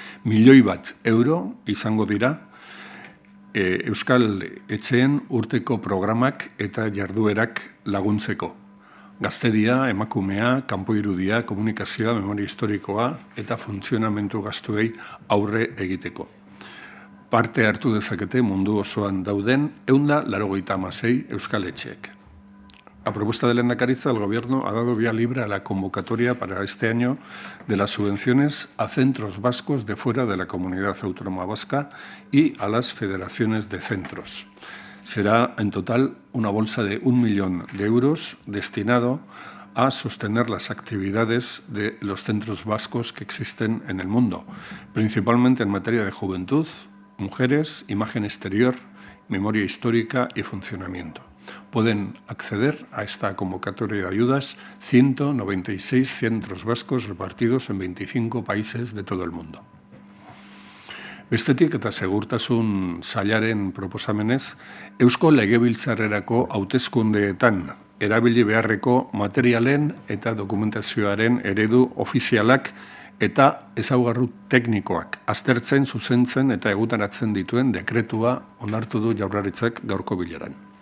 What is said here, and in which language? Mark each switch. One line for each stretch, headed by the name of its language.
Basque: €1.000.000 izango dira euskal etxeen urteko programak eta jarduerak laguntzeko. Gaztedia, emakumea, kanpo irudia, komunikazioa, memoria historikoa eta funtzionamendu gastuei aurre egiteko. Parte hartu dezakete mundu osoan dauden 196 euskal etxeek.
Spanish: A propuesta de Lehendakaritza, el Gobierno ha dado vía libre a la convocatoria para este año de las subvenciones a centros vascos de fuera de la Comunidad Autónoma Vasca y a las federaciones de centros. Será en total una bolsa de 1 millón de euros destinado a sostener las actividades de los centros vascos que existen en el mundo, principalmente en materia de juventud, mujeres, imagen exterior, memoria histórica y funcionamiento. Pueden acceder a esta convocatoria de ayudas 196 centros vascos repartidos en 25 países de todo el mundo.
Basque: Bestetik eta segurtasun sailaren proposamenez, Eusko Legebiltzarrerako hauteskundeetan erabili beharreko materialen eta dokumentazioaren eredu ofizialak eta ezaugarri teknikoak aztertzen, zuzentzen eta egutaratzen dituen dekretua onartu du Jaurlaritzak gaurko bileran.